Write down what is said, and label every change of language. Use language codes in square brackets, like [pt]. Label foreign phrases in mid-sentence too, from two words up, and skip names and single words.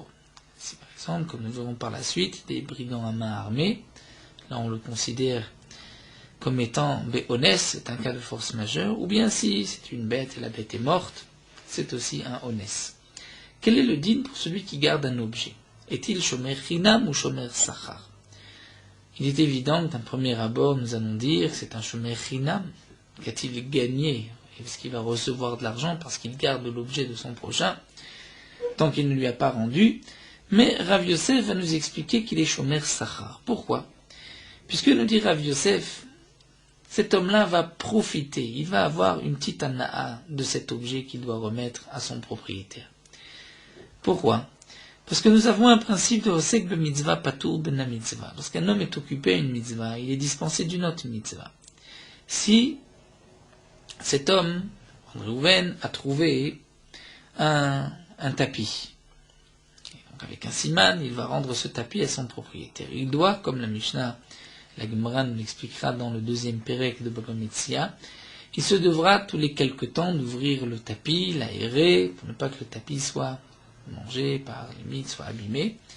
[fr] Si par exemple, comme nous verrons par la suite, des brigands à main armée, là on le considère comme étant onès, c'est un cas de force majeure, ou bien si c'est une bête et la bête est morte, c'est aussi un onès. Quel est le din pour celui qui garde un objet? Est-il [he] shomer chinam [fr] ou [he] shomer sachar? [fr] Il est évident que d'un premier abord, nous allons dire que c'est un [he] shomer chinam. [fr] Qu'a-t-il gagné? Est-ce qu'il va recevoir de l'argent parce qu'il garde l'objet de son prochain tant qu'il ne lui a pas rendu? Mais Rav Yosef va nous expliquer qu'il est [he] shomer sachar. [fr] Pourquoi? Puisque nous dit Rav Yosef, cet homme-là va profiter, il va avoir une petite ana'a de cet objet qu'il doit remettre à son propriétaire. Pourquoi? Parce que nous avons un principe de [he] osek be mitzvah patur ben mitzvah. [fr] Lorsqu'un homme est occupé à une mitzvah, il est dispensé d'une autre mitzvah. Si cet homme, Reuven, a trouvé un tapis, donc avec un siman, il va rendre ce tapis à son propriétaire. Il doit, comme la Mishnah, la Gemara nous l'expliquera dans le 2e Pérec de Baba Metzia, il se devra tous les quelque temps d'ouvrir le tapis, l'aérer, pour ne pas que le tapis soit mangé par les mythes, soit abîmé.